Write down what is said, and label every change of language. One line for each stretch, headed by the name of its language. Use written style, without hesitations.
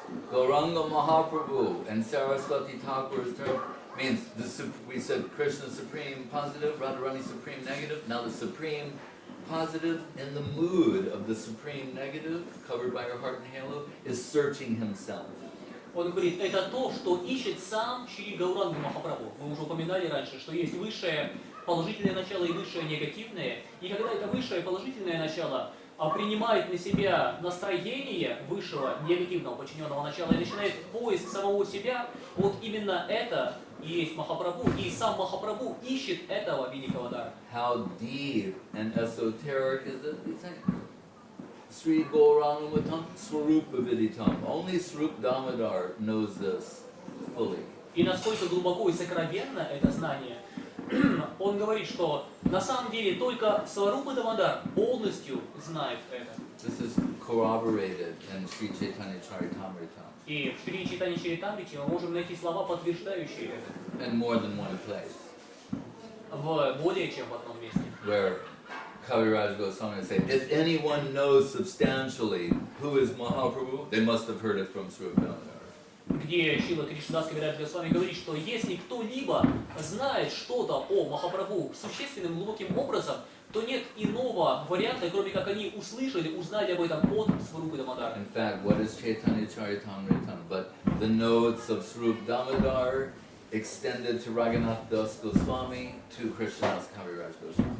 English: Gauranga Mahaprabhu and Saraswati Thakur's term means we said Krishna supreme positive, Radharani supreme negative. Now the supreme positive in the mood of the supreme negative, covered by her heart and halo, is searching himself.
Russian: Он говорит, это то, что ищет сам Шри Гауранга Махапрабху. Мы уже упоминали раньше, что есть высшее положительное начало и высшее негативное. И когда это высшее положительное начало принимает на себя настроение высшего негативного подчиненного начала и начинает поиск самого себя, вот именно это и есть Махапрабху, и сам Махапрабху ищет этого великого дара.
English: How deep and esoteric is it? He's saying,
Sanskrit: Sri Gaurangamatam Swarupa Viditam.
English: Only Swarup Damodar knows this fully.
Russian: И насколько глубоко и сокровенно это знание, он говорит, что на самом деле только Сварупа Дамодар полностью знает это.
English: This is corroborated in Sri Chaitanya Charitamrita.
Russian: И в Шри Чайтанья Чаритамрите мы можем найти слова, подтверждающие это.
English: In more than one place.
Russian: В более чем в одном месте.
English: Where Kaviraj Goswami would say, if anyone knows substantially who is Mahaprabhu, they must have heard it from Swarup Damodar.
Russian: Где Шрила Кришнадас Кавирадж Госвами говорит, что если кто-либо знает что-то о Махапрабху существенным глубоким образом, то нет иного варианта, кроме как они услышали, узнали об этом от Сварупы Дамодара.
English: In fact, what is Chaitanya Charitamrita but the notes of Swarup Damodar extended to Raghunath Das Goswami to Krishnadas Kaviraj Goswami.